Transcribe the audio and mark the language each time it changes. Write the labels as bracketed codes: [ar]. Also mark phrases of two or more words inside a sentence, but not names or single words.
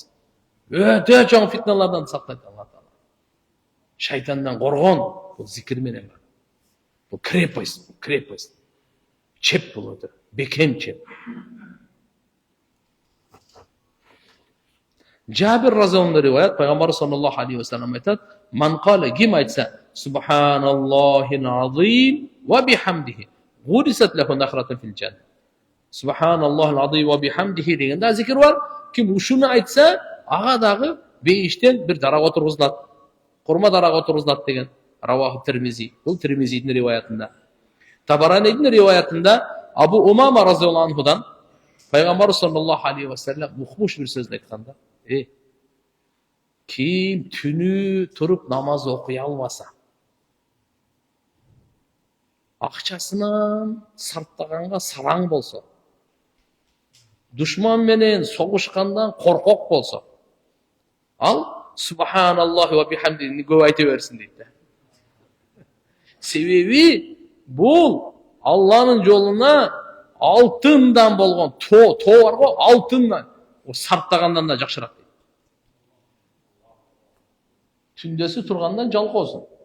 [ky] Өтө чоң фитналардан сактайт Алла Таала. Шайтандан коргон бул зикир менен. Бул крепость. Чеп бул өтө. Бекем чеп. Жабир разияллаху риваят, пайгамбар [ar] صلى الله عليه وسلم [ky] айтат: [ar] "من قال [ky] ким айтса, [ar] سبحان الله العظيم وبحمده غرست له نخلة في الجنة." سبحان الله العظيم وبحمده [ky] дегенде зикир бар. Ким ушуну айтса, ага дагы бейиштен бир дарак отургузулат. Курма дарак отургузулат деген. Раваху Тирмизи. Бул Тирмизидин риваятында. Табаранидин риваятында Абу Умама разияллаху анхудан пайгамбар [ar] صلى الله عليه وسلم [ky] мухмуш бир сөздү айтканда: Ким түнү туруп намаз окуй албаса, акчасынан сарптаганга сараң болсо, душман менен согушкандан коркок болсо, ал [ar] سبحان الله وبحمده [ky] көп айта берсин дейт. Себеби бул Алланын жолуна алтындан болгон тоо бар го, алтындан, о сарптагандан да жакшыраак. Түндөсү тургандан жалкоосун.